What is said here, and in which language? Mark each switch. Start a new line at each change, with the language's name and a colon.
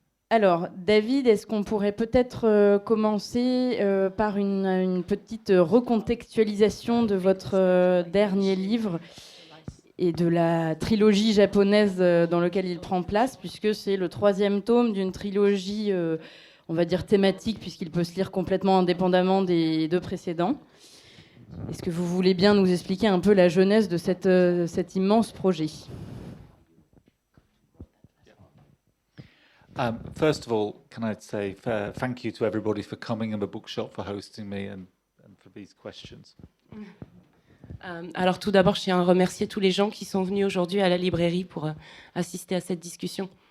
French: Alors, David, est-ce qu'on pourrait peut-être commencer par une petite recontextualisation de votre dernier livre et de la trilogie japonaise dans laquelle il prend place, puisque c'est le 3e tome d'une trilogie, on va dire thématique, puisqu'il peut se lire complètement indépendamment des 2 précédents. Est-ce que vous voulez bien nous expliquer un peu la genèse de cet immense projet ?
English: First of all, can I say thank you to everybody for coming and the bookshop for hosting me and for these questions.
French: Alors tout d'abord, je tiens à remercier tous les gens qui sont venus aujourd'hui à la librairie pour assister à cette discussion.